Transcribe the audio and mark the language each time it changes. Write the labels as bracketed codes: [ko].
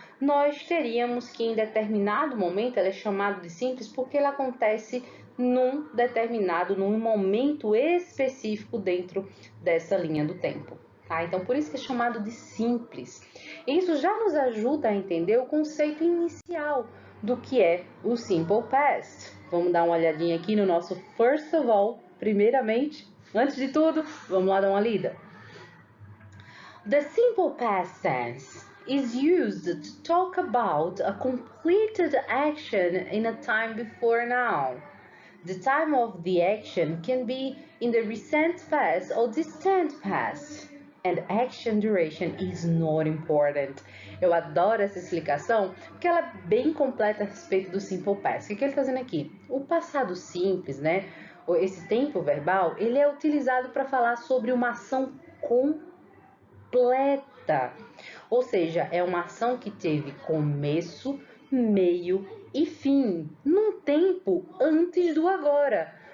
[pt] nós teríamos que em determinado momento ela é chamada de simples porque ela acontece num momento específico dentro dessa linha do tempo, tá? Então, por isso que é chamado de simples. Isso já nos ajuda a entender o conceito inicial do que é o simple past. Vamos dar uma olhadinha aqui no nosso [en] first of all, [pt] primeiramente, antes de tudo, vamos lá dar uma lida. [en] The simple past tense is used to talk about a completed action in a time before now. The time of the action can be in the recent past or distant past, and action duration is not important. [pt] Eu adoro essa explicação porque ela é bem completa a respeito do simple past. O que ele está dizendo aqui? O passado simples, né? Esse tempo verbal, ele é utilizado para falar sobre uma ação completa. Ou seja, é uma ação que teve começo, meio e fim, num tempo antes do agora.